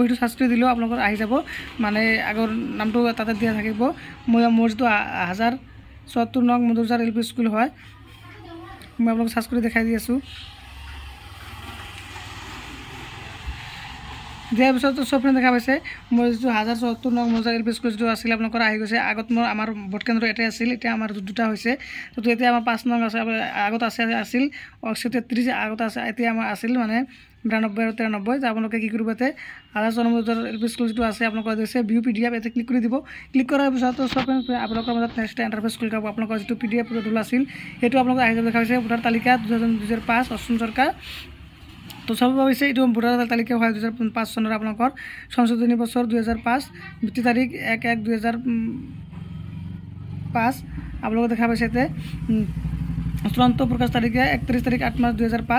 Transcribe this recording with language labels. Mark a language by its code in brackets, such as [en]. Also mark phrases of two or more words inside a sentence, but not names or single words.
[as] সেইটো সাৰ্চ কৰি দিলেও আপোনালোকৰ আহি যাব মানে আগৰ নামটো তাতে দিয়া থাকিব। মোৰ যিটো 1074 নং মধুৰজাৰ LP স্কুল হয় মই আপোনালোকক সাৰ্চ কৰি দেখাই দি আছোঁ। দিয়াৰ পিছত তো [hi] सब फ्रेंड [as] দেখা পাইছে মোৰ যিটো 1074 নং মধুৰজাৰ LP স্কুল যিটো আছিল আপোনালোকৰ আহি গৈছে। আগত মোৰ আমাৰ ভোট কেন্দ্ৰ এটাই আছিল এতিয়া আমাৰ দুটা হৈছে। তো এতিয়া আমাৰ 5 নং আছে আগত আছিল 133 আগত আছে এতিয়া আমাৰ আছিল মানে 92 আৰু 93 আপোনালোকে কি কৰিব ইয়াতে 1074 নং মধুৰজাৰ LP স্কুল যিটো আছে আপোনালোকৰ দিছে [en] view PDF [as] ইয়াতে ক্লিক কৰি দিব। ক্লিক কৰাৰ পিছত তো [hi] सब फ्रेंड [as] আপোনালোকৰ মাজত [en] next interface [as] খুলি খাব। আপোনালোকৰ যিটো PDF ৰোল আছিল সেইটো আপোনালোকে আহি যাব। দেখা পাইছে ভোটাৰ তালিকা 2005 অসম চৰকাৰ। তো সব ভাবিছে এইটো ভোটাৰ তালিকা হয় 2005 চনৰ আপোনালোকৰ সংশোধনী বছৰ 2005 মৃত্যু তাৰিখ 1/1/2005 আপোনালোকে দেখা পাইছে ইয়াতে চূড়ান্ত প্ৰকাশ তাৰিখে 31 তাৰিখ 8 মাৰ্চ 2005।